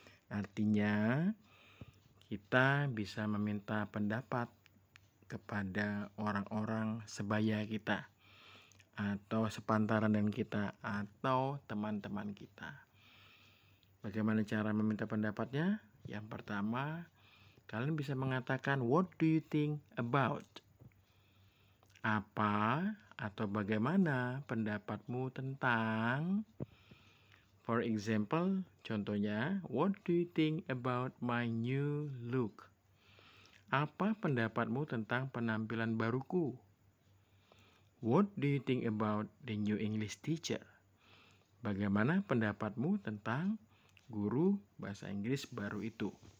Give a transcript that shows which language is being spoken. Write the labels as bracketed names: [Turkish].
[Indonesian] Artinya kita bisa meminta pendapat kepada orang-orang sebaya kita atau sepantaran dengan kita atau teman-teman kita. Bagaimana cara meminta pendapatnya? Yang pertama, kalian bisa mengatakan [English] what do you think about? [Indonesian] Apa atau bagaimana pendapatmu tentang? [English] For example, contohnya, what do you think about my new look? [Indonesian] Apa pendapatmu tentang penampilan baruku? [English] What do you think about the new English teacher? [Indonesian] Bagaimana pendapatmu tentang guru bahasa Inggris baru itu?